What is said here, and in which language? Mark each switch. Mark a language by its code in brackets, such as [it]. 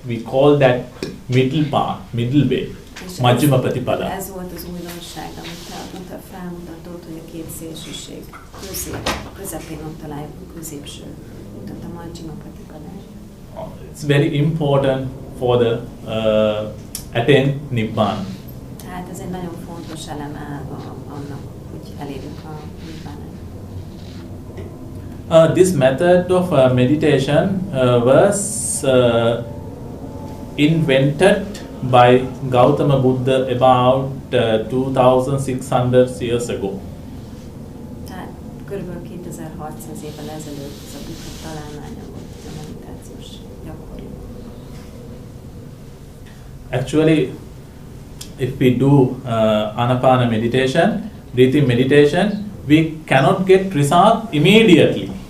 [en] We call that middle path, middle way. [pi] Majjhima Pratipada. [hu] Ez volt az újdonság, amit a Buddha felmutatott, hogy a két szélsőség közepén ott találjuk a középső utat, a Majjhima Pratipada. [en] It's very important for the attain Nibbana. [hu] Tehát ez egy nagyon fontos eleme annak, hogy elérjük a Nibbánát. [en] This method of meditation was invented by Gautama Buddha about 2600 years ago. [hu] Tehát körülbelül 2600 évvel ezelőtt ez a Buddha találmánya volt a meditációs gyakorlat. [en] Actually, if we do anapana meditation, breathing meditation, we cannot get result immediately.